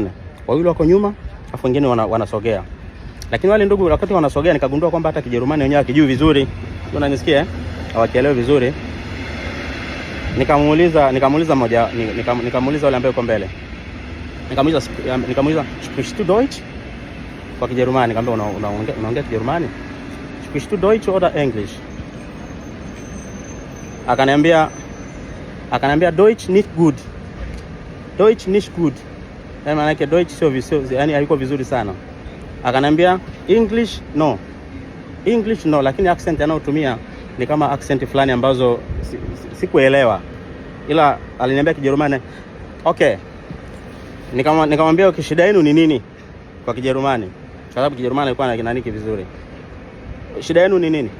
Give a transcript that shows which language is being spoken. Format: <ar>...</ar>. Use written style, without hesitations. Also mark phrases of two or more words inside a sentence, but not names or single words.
<sw>Wawili wako nyuma, afu wengine wanasogea. Lakini wale ndugu wakati wanasogea nikagundua kwamba hata Kijerumani wenyewe hakijui vizuri. Unanisikia? Hawakielewi vizuri. Nikamuuliza mmoja, nikamuuliza yule ambaye yuko mbele. Nikamuuliza</sw> <de>sprichst du Deutsch?</de> <sw>Kwa Kijerumani. Nikamwambia unaongea Kijerumani?</sw> <de>Sprichst du Deutsch oder English?</de> <sw>Akaniambia</sw> <de>Deutsch nicht gut. Deutsch nicht gut.</de> <sw>Maana yake</sw> <de>Deutsch sio</de> <sw>yani haiko vizuri sana. Akaniambia</sw> <en>English no. English no,</en> <sw>lakini accent anayotumia ni kama accent fulani ambazo sikuelewa. Ila aliniambia Kijerumani. Okay. Nikamwambia shida yenu ni nini kwa Kijerumani? Kwa sababu Kijerumani alikuwa anakinaniki vizuri. Shida yenu ni nini?</sw>